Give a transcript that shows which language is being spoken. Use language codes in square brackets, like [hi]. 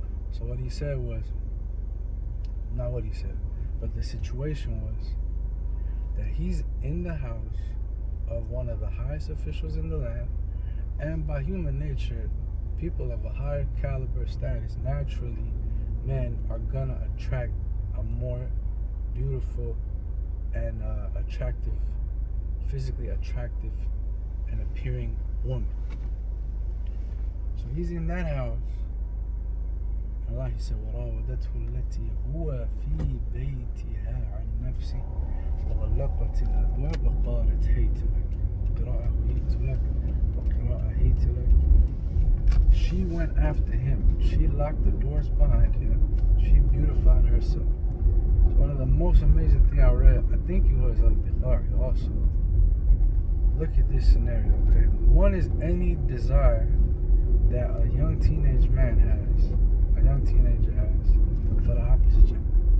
[en] So what he said was, not what he said, but the situation was that he's in the house of one of the highest officials in the land, and by human nature, people of a higher caliber status, naturally, men are gonna attract a more beautiful and attractive, physically attractive and appearing woman. So he's in that house, Allah, He said, [ar] وَرَاوَدَتْهُ الَّتِي هُوَ فِي بَيْتِهَا عَنْ نَفْسِهِ وَغَلَّقَتِ الْأَبْوَابَ قَالَتْ هَيْتَ لَكَ قِرَاءَةُ هَيْتَ لَكَ وَقِرَاءَةُ هَيْتَ لَكَ. [en] She went after him. She locked the doors behind him. She beautified herself. It's one of the most amazing things I read. I think it was Al-Bukhari also. Look at this scenario, okay? One is any desire that a young teenage man has, a young teenager has, for the opposite gender.